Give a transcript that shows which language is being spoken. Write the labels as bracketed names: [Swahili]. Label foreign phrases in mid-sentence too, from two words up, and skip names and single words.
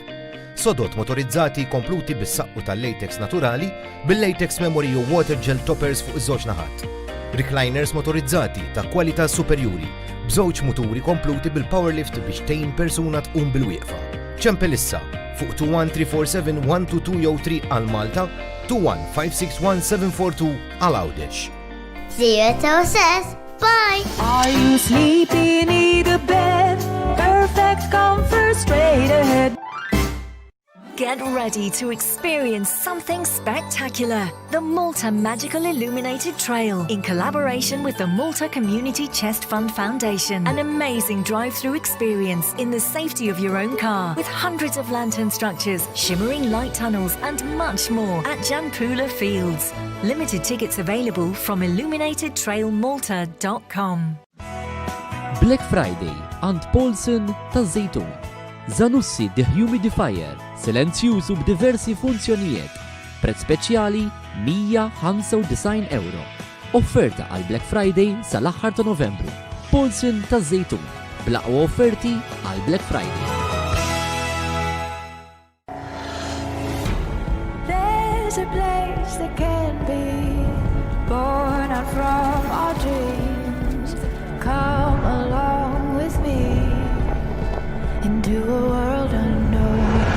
[Maltese] Sodot motorizzati kompluti bis-saqqu tal-latex naturali bil- [English] latex memory [Maltese] u [English] water gel toppers [Maltese] fuq iż-żewġ naħat. Recliners motorizzati ta' kwalità superjuri b'żewġ muturi kompluti bil-powerlift biex tgħin persuna tqum bil-wieqfa. ċempelissa fuq 21347 122 jew 3 għal Malta, 21561 għal Għawdex. [English] See you at OSS. Bye! Are you sleepy, need a bed? Perfect comfort straight ahead. Get ready to experience something spectacular. The Malta Magical Illuminated Trail, in collaboration with the Malta Community Chest Fund Foundation. An amazing drive-through experience in the safety of your own car, with hundreds of lantern structures, shimmering light tunnels, and much more at Jampula Fields. Limited tickets available from illuminatedtrailmalta.com. [Maltese] Black Friday għand Paulson ta' Zejtun. Zanussi dehumidifier, silenzjużu b'diversi funzjonijiet. Prezz speċjali €195. Offerta għal Black Friday sal-aħħar ta' Novembru. Paulson ta' Zejtun. Blaqwa offerti għal Black Friday. [English] There's a place that can be born out from our dreams. Come along with me into a world unknown.